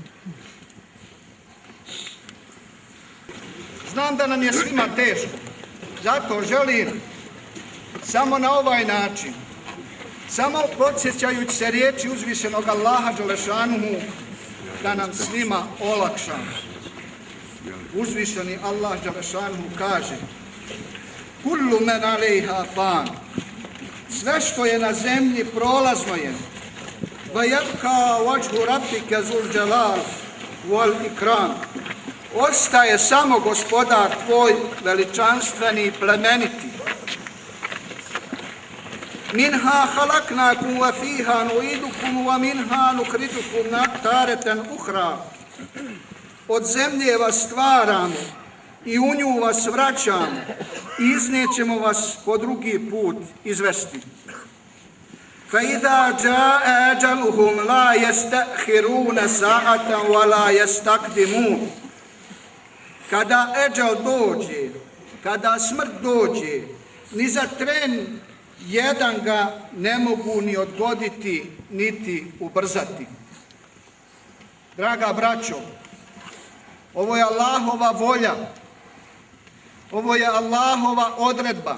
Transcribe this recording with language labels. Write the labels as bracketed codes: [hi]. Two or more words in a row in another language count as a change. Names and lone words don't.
[bs] Znam da nam je svima teško, zato želim samo na ovaj način, samo podsjećajući se riječi uzvišenog Allaha dželešanuhu, da nam svima olakša. Uzvišeni Allah dželešanuhu kaže: [ar] كل من عليها فان. [bs] Sve što je na zemlji prolazno je. [ar] ويبقى وجه ربك ذو الجلال والإكرام. [bs] Ostaje samo gospodar tvoj veličanstveni i plemeniti. [ar] منها خلقناكم وفيها نعيدكم ومنها نخرجكم تارة أخرى. [bs] Od zemlje vas stvaramo i u nju vas vraćamo i iznećemo vas po drugi put izvesti. [ar] فَإِذَا جَاءَ أَجَلُهُمْ لَا يَسْتَأْخِرُونَ سَاعَةً وَلَا يَسْتَقْدِمُونَ. [bs] Kada eđal dođe, kada smrt dođe, ni za tren jedan ga ne mogu ni odgoditi, niti ubrzati. Draga braćo, ovo je Allahova volja, ovo je Allahova odredba.